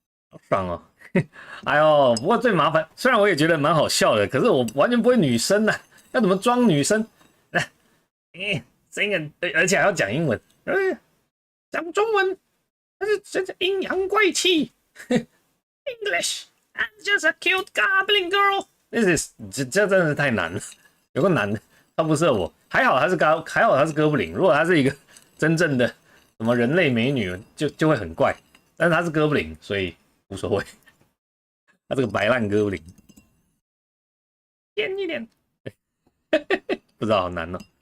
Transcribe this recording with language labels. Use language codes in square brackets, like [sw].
[zh] 好爽哦！哎呦，不过最麻烦，虽然我也觉得蛮好笑的，可是我完全不会女生啊，要怎么装女生？声音，而且还要讲英文，讲中文，这阴阳怪气。 [en] English, I'm just a cute goblin girl. This is [zh] 这真的是太难了，有个难的，他不适合我。还好他是哥布林，如果他是一个真正的什么人类美女，就会很怪。但是他是哥布林，所以无所谓。他这个白烂哥布林，尖一点，不知道好难哦。